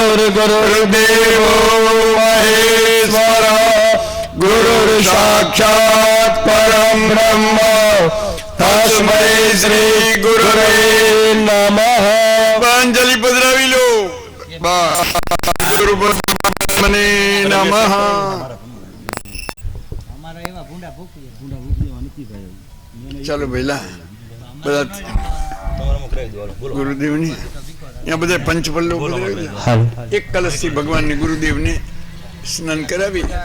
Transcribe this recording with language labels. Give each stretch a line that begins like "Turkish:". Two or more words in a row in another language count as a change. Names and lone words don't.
Sanskrit: गुरुर्देवो महेश्वर गुरुर्साक्षात् परं ब्रह्म तस्मै श्री गुरुवे नमः.
Gujarati: અંજલિ પધરાવી લો. ગુરુ મને નમઃ. ચાલો પહેલા બધા ગુરુદેવની અહીંયા બધા પંચપલ્લો એક કલશથી ભગવાનને ગુરુદેવને સ્નાન કરાવી.